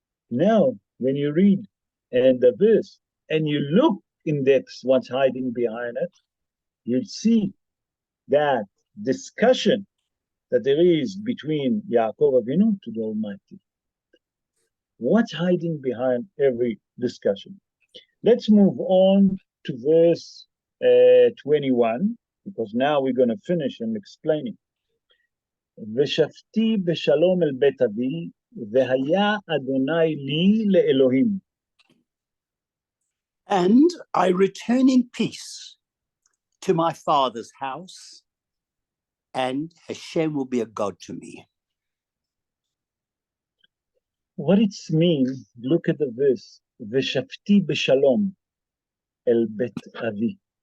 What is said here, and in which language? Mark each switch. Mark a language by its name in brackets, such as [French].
[English] Now, when you read the verse and you look in depth what's hiding behind it, you'll see that discussion that there is between Yaakov Avinu to the Almighty. What's hiding behind every discussion? Let's move on to verse 21, because now we're going to finish and explain it. [Hebrew] ושבתי בשלום אל בית אבי, והיה אדוני לי לאלוהים. [English] And I return in peace to my father's house, and Hashem will be a God to me. What it means, look at the verse. [Hebrew] Veshafti beshalom el bet avi.